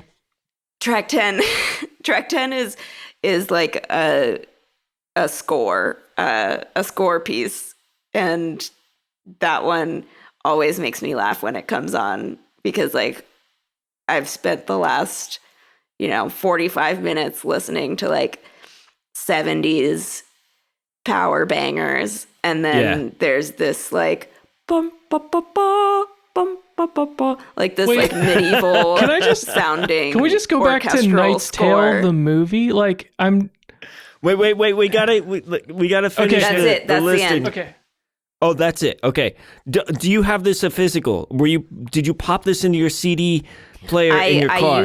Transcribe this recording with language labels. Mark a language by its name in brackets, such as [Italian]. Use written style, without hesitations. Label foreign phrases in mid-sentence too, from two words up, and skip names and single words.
[English] Track 10 is like a score piece, and that one always makes me laugh when it comes on because like I've spent the last 45 minutes listening to like 70s power bangers, and then there's this like bum ba ba ba bum ba ba ba, like this like medieval sounding. Can we just go back to orchestral Knight's score. Tale, the movie? Like, I'm. Wait. We gotta finish Okay. That's the, it. That's the listing. end. Okay. Oh, that's it. Okay. Do you have this a physical? Did you pop this into your CD player in your car?